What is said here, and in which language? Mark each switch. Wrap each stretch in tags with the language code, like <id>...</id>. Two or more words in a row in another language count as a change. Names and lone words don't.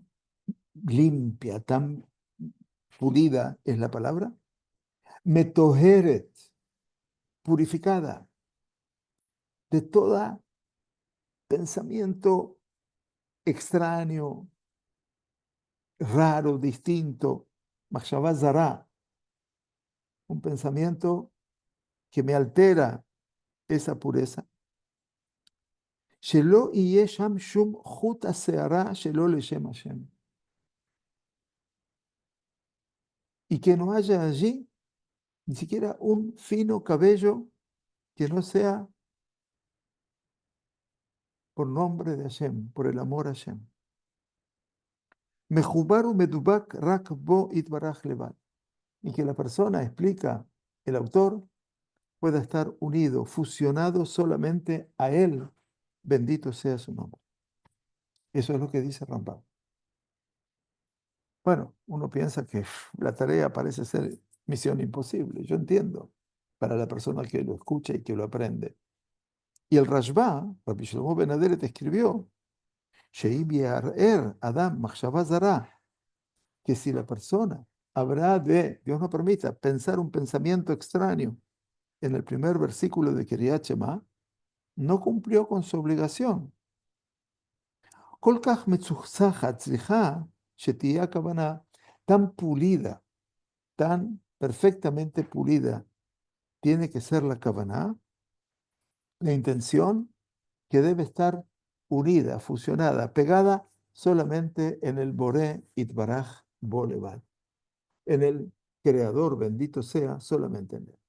<es>limpia, tan pulida es la palabra, metoheret, purificada de todo pensamiento extraño, raro, distinto,</es> <he>מחשבה זרה,</he> <es>un pensamiento que me altera esa pureza.</es> <he>שלא יהא שם שום חוט השערה שלא לשם השם.</he> <es>Y que no haya allí ni siquiera un fino cabello que no sea por nombre de Hashem, por el amor a Hashem.</es> <he>מחובר ומדובק רק בו יתברך לבדו.</he> <es>y que la persona, explica el autor, pueda estar unido, fusionado solamente a él. Bendito sea su nombre. Eso es lo que dice Rambam. Bueno, uno piensa que la tarea parece ser misión imposible. Yo entiendo, para la persona que lo escucha y que lo aprende. Y el Rashba, Rabbi Shlomo Ben Aderet, escribió,</es> <he>"שאם יעורר אדם מחשבה זרה",</he> <es>que si la persona habrá de, Dios no permita, pensar un pensamiento extraño en el primer versículo de</es> <he>קריאת שמע,</he> <es>no cumplió con su obligación.</es> <he>כל כך מצוחצחת צריכה שתהיה הכוונה</he> <es>tan pulida, tan perfectamente pulida, tiene que ser la kavaná, la intención que debe estar unida, fusionada, pegada solamente en el</es> <he>בורא יתברך לבדו,</he> <es>en el Creador, bendito sea, solamente en él.</es>